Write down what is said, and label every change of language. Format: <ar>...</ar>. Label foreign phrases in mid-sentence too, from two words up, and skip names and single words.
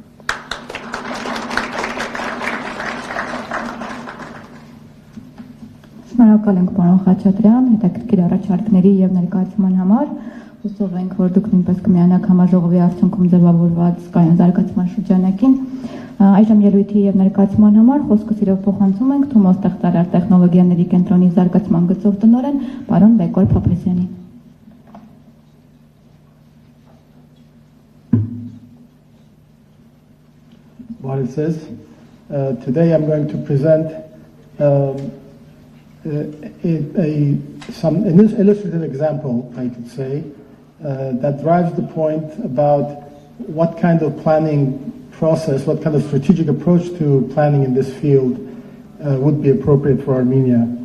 <hy>Շնորհակալ ենք պարոն Խաչատրյան, հետաքրքիր առաջարկների եւ ներկայացման համար։ Հուսով ենք, որ դուք նույնպես կմիանաք համաժողովի արդյունքում ձևավորված կայուն զարգացման շրջանակին։ Այժմ ելույթի եւ ներկայացման համար խոսքը սիրով փոխանցում ենք Թումո ստեղծարար տեխնոլոգիաների կենտրոնի զարգացման գծով տնօրեն պարոն Բեկոր Փափազյանին։</hy> <en>What it says. Today I'm going to present an illustrative example, I could say, that drives the point about what kind of planning process, what kind of strategic approach to planning in this field would be appropriate for Armenia.</en>